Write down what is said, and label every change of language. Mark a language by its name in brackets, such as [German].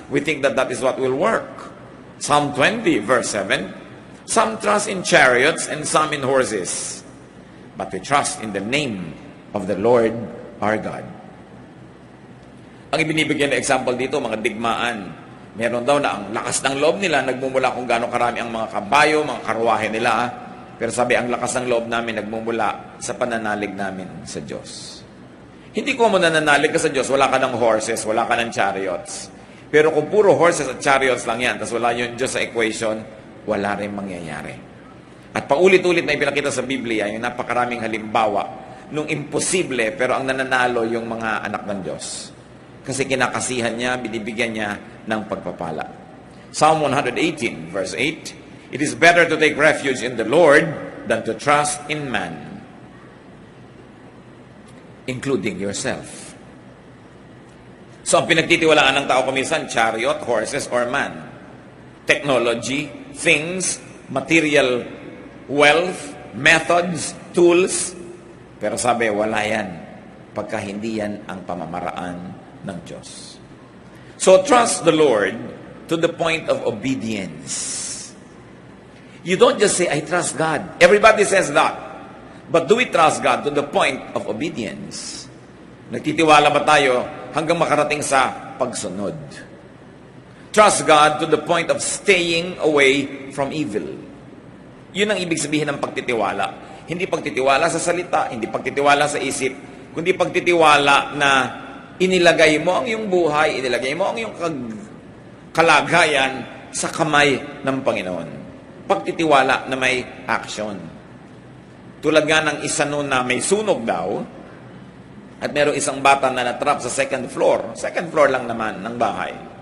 [English] We think that that is what will work. Psalm 20, verse 7, some trust in chariots and some in horses, but we trust in the name of the Lord our God. [Filipino] Ang ibinibigyan na example dito, mga digmaan. Meron daw na ang lakas ng loob nila, nagmumula kung gaano karami ang mga kabayo, mga karwahe nila. Pero sabi, ang lakas ng loob namin nagmumula sa pananalig namin sa Diyos. Hindi ko mo nananalig ka sa Diyos, wala ka ng horses, wala ka ng chariots. Pero kung puro horses at chariots lang yan, tapos wala yung Diyos sa equation, wala rin mangyayari. At paulit-ulit na ipinakita sa Biblia, yung napakaraming halimbawa, nung imposible, pero ang nananalo yung mga anak ng Diyos. Kasi kinakasihan niya, binibigyan niya ng pagpapala. [English] Psalm 118, verse 8, it is better to take refuge in the Lord than to trust in man, including yourself. [Filipino] So, ang pinagtitiwalaan ng tao kumisan, [English] chariot, horses, or man. Technology, things, material wealth, methods, tools. [Filipino] Pero sabi, wala yan pagka hindi yan ang pamamaraan ng Diyos. [English] So, trust the Lord to the point of obedience. You don't just say, I trust God. Everybody says that. But do we trust God to the point of obedience? [Filipino] Nagtitiwala ba tayo hanggang makarating sa pagsunod? [English] Trust God to the point of staying away from evil. [Filipino] Yun ang ibig sabihin ng pagtitiwala. Hindi pagtitiwala sa salita, hindi pagtitiwala sa isip, kundi pagtitiwala na inilagay mo ang iyong buhay, inilagay mo ang iyong kalagayan sa kamay ng Panginoon. Pagtitiwala na may action. Tulad nga ng isa noon na may sunog daw, at merong isang bata na natrap sa second floor lang naman ng bahay.